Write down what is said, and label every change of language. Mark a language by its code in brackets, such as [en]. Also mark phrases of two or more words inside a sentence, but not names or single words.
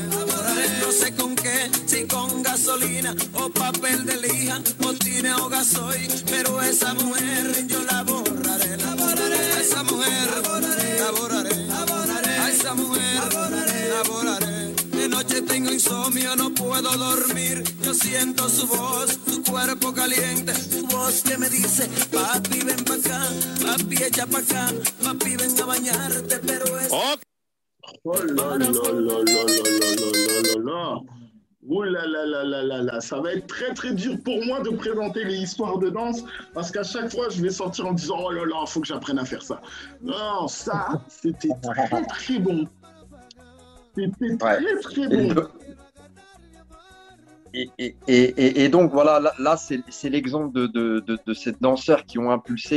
[es] No sé con qué, si con gasolina o papel de lija o tine o gasoil, pero esa mujer yo la borraré, a esa mujer laboraré, a esa mujer laboraré. De noche tengo insomnio, no puedo dormir, yo siento su voz, su cuerpo caliente, su voz que me dice, papi ven pa' acá, papi echa pa' acá, papi ven a bañarte, pero es... [fr] Oh là là là là là là là là. Oh là là là là là là. Ça va être très très dur pour moi de présenter les histoires de danse parce qu'à chaque fois je vais sortir en disant oh là là, faut que j'apprenne à faire ça. Non, ça c'était très très bon. C'était très très bon. Et donc voilà, là c'est l'exemple de ces danseurs qui ont impulsé.